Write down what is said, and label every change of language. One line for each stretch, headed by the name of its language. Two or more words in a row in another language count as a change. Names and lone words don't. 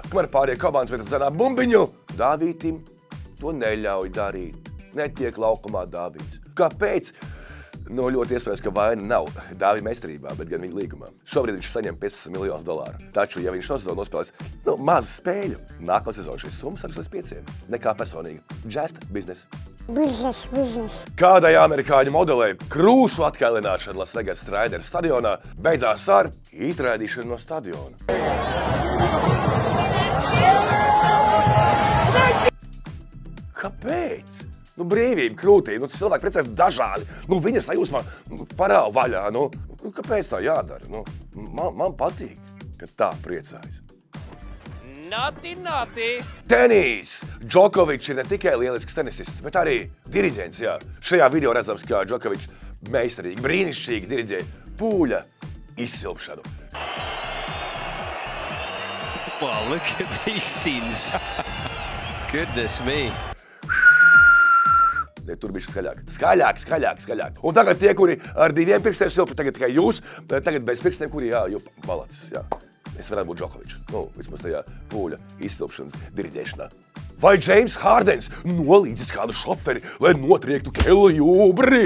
Latvian: Kamēr pārējie komandas metas zanā bumbiņu, Dāvītim to neļauj darīt. Netiek laukumā Dāvīts. Kāpēc? Ļoti iespējams, ka vaina nav Dāvija meistarībā, bet gan viņa līgumā. Šobrīd viņš saņem $15 miljonus. Taču, ja viņš šo sezonu nospēlēs mazu spēļu, nākamā sezona šīs summas arī līdz 5. Nekā personīgi.
English: Just business. Business.
Latvian: Kādai amerikāņu modelei krūšu atkailināšana Las Vegas Raiders stadionā beidzās ar izraidīšanu no stadiona. Kāpēc? Brīvība krūtī, cilvēki precēs dažādi. Viņa sajūsmā parāva vaļā. Kāpēc tā jādara? Man patīk, ka tā priecājas. Nati! Tenis! Džokovičs ir ne tikai lielisks tenisists, bet arī diriģents, jā. Šajā video redzams, kā Džokovičs meistarīgi, brīnišķīgi diriģē pūļa izsilpšanu.
English: Wow, look at these scenes. Goodness me.
Latvian: Tur bija skaļāk. Un tagad tie, kuri ar 2 pirkstiem silpi, tagad tikai jūs, tagad bez pirkstiem, kuri malacis, jā. Es varētu būt Džokovičs, vismaz tajā pūļa izsilpšanas diriģēšanā. Vai Džeims Hārdens nolīdzis kādu šoferi, lai notriektu Kelly Oubre?